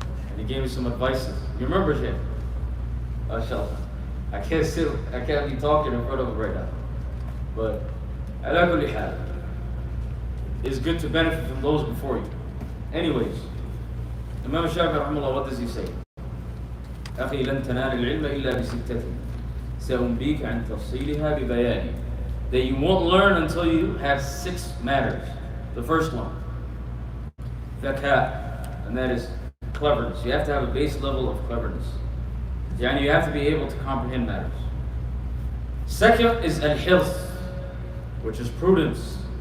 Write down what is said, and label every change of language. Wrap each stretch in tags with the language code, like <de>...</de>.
<en>And he gave me some advices. You remember Sheikh? Mashallah. I can't be talking in front of him right now. But</en> <ar>ala kulli hal,</ar> <en>it's good to benefit from those before you. Anyways, Imam Shafi'i rahimahullah, what does he say?</en> <ar>أخي لن تنال العلم إلا بستة سأنبيك عن تفصيلها ببياني.</ar> <en>That you won't learn until you have 6 matters. The first one, ذكاء, and that is cleverness. You have to have a base level of cleverness. Yani you have to be able to comprehend matters. Second is al-hirs, which is prudence.</en>